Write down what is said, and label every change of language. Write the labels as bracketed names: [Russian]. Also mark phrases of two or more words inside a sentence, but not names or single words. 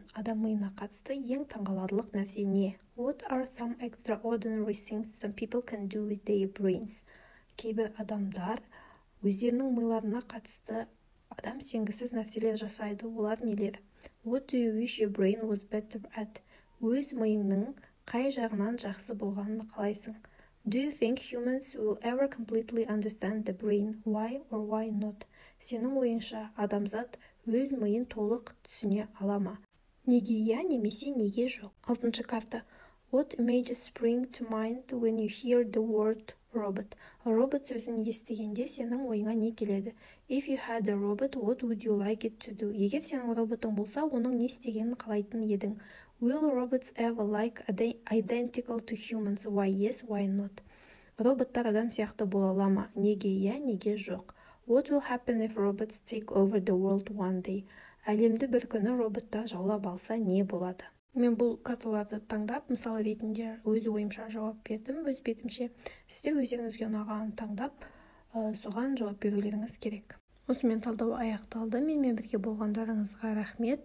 [Kazakh] Адам миына қатысты ең таңғаларлық нәрсе не? [English] What are some extraordinary things some people can do with their brains? [Kazakh] Кейбір адамдар өздерінің миларына қатысты адам сенгісіз нәрселер жасайды. Олар нелер? [English] What do you wish your brain was better at? [Kazakh] Өз миыңның қай жағынан жақсы болғанын қалайсың? [English] Do you think humans will ever completely understand the brain? Why or why not? [Kazakh] Сенің ойыңша адамзат өз миын толық түсіне ала ма? Неге иә немесе неге жоқ? Алтыншы карта. [English] What images spring to mind when you hear the word robot? [Kazakh] Робот сөзін естігенде сенің ойыңа не келеді? [English] If you had a robot, what would you like it to do? [Kazakh] Егер сенің роботың болса, оның не істегенін қалайтын едің? [English] Will robots ever like identical to humans? Why yes, why not? [Kazakh] Роботтар адам сияқты бола ала ма? Неге иә, неге жоқ? [English] What will happen if robots take over the world one day? [Kazakh] Әлемді бір күні роботтар жаулап алса не болады? Мен бұл карталарды таңдап, мысалы ретінде өз ойымша жауап бердім, өз бетімше. Сіздер өздеріңізге ұнағанын таңдап, соған жауап берулеріңіз керек. Осымен талдау аяқталды. Менімен бірге болғандарыңызға рахмет.